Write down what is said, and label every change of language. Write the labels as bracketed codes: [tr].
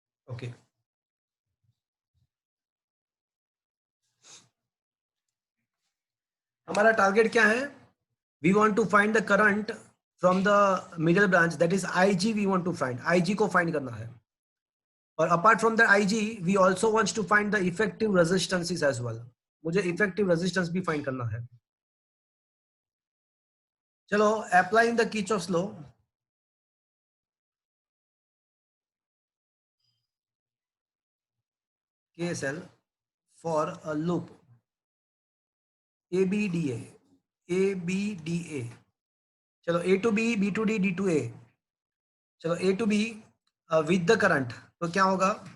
[hi] Okay, हमारा target क्या है? [en] We want to find the current from the middle branch, that is IG। We want to find IG [hi] को find करना है, [en] और apart from the IG we also wants to find the effective resistances as well. [hi] मुझे effective resistance भी find करना है। [en] चलो, applying the Kirchhoff's law, KSL for a loop ABDA, ABDA। [hi] चलो A to B, B to D, D to A। चलो A to B with the current, तो क्या होगा?